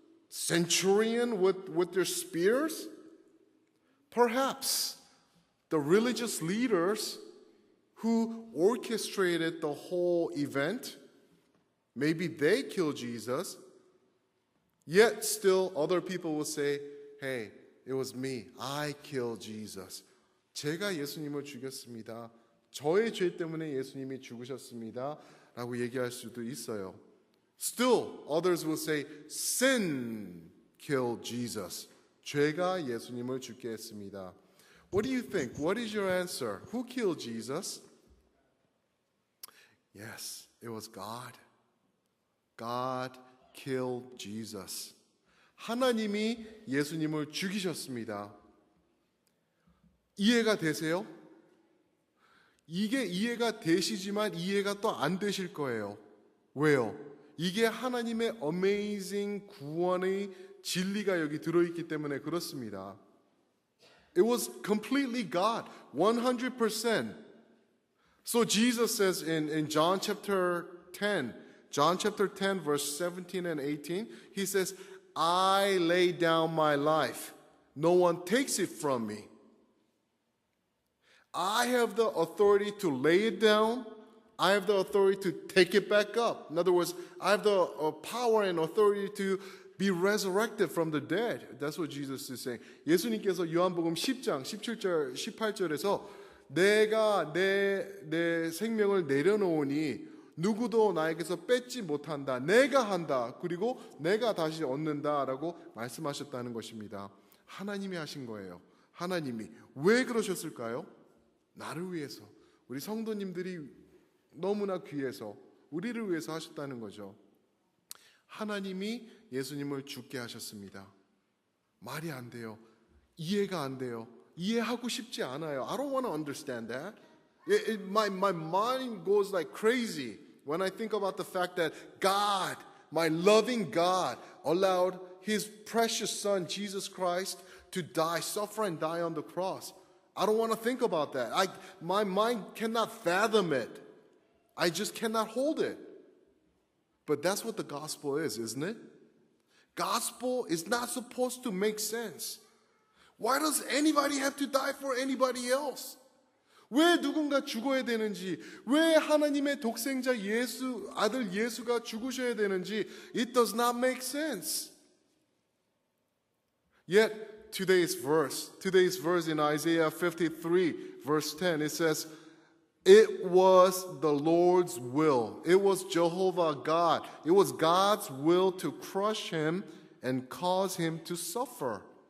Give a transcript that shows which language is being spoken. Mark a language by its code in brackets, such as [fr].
[en] Centurion with their spears? Perhaps the religious leaders who orchestrated the whole event, maybe they killed Jesus, yet still other people will say, hey, it was me. I killed Jesus. [ko] 제가 예수님을 죽였습니다. 저의 죄 때문에 예수님이 죽으셨습니다. 라고 얘기할 수도 있어요. [en] Still, others will say, sin killed Jesus. [ko] 죄가 예수님을 죽게 했습니다. [en] What do you think? What is your answer? Who killed Jesus? Yes, it was God. God killed Jesus. [ko] 하나님이 예수님을 죽이셨습니다. 이해가 되세요? 이게 이해가 되시지만 이해가 또 안 되실 거예요. 왜요? 이게 하나님의 amazing 구원의 진리가 여기 들어있기 때문에 그렇습니다. [en] It was completely God, 100%. So Jesus says in John chapter 10, verse 17 and 18, he says, I lay down my life. No one takes it from me. I have the authority to lay it down. I have the authority to take it back up. In other words, I have the power and authority to be resurrected from the dead. That's what Jesus is saying. [ko] 예수님께서 요한복음 10장 17절 18절에서 내가 내 생명을 내려놓으니 누구도 나에게서 뺏지 못한다. 내가 한다. 그리고 내가 다시 얻는다라고 말씀하셨다는 것입니다. 하나님이 하신 거예요. 하나님이 왜 그러셨을까요? 나를 위해서, 우리 성도님들이 너무나 귀해서 우리를 위해서 하셨다는 거죠. 하나님이 예수님을 죽게 하셨습니다. 말이 안 돼요. 이해가 안 돼요. 이해하고 싶지 않아요. [en] I don't want to understand that. My mind goes like crazy when I think about the fact that God, my loving God, allowed His precious Son, Jesus Christ, to die, suffer and die on the cross. I don't want to think about that. My mind cannot fathom it. I just cannot hold it. But that's what the gospel is, isn't it? Gospel is not supposed to make sense. Why does anybody have to die for anybody else? [ko] 왜 누군가 죽어야 되는지, 왜 하나님의 독생자 예수, 아들 예수가 죽으셔야 되는지, [en] it does not make sense. Yet today's verse in Isaiah 53, verse 10, it says, it was the Lord's will. It was Jehovah God. It was God's will to crush him and cause him to suffer.